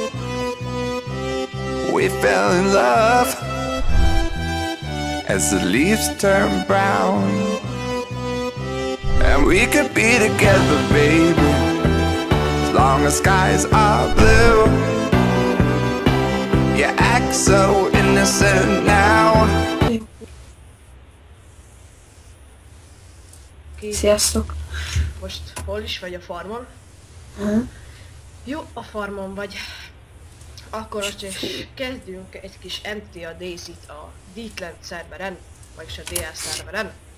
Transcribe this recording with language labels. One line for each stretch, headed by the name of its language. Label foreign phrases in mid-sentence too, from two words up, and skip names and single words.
English: We fell in love as the leaves turn brown. And we could be together, baby, as long as skies are blue. You act so innocent now.
Hungarian: Sziasztok! Most hol is vagy, a farmon? Jó, a farmon vagy. Akkor most is kezdjünk egy kis Empty a Daisy-t a Deepland szerveren, vagyis a DL szerveren.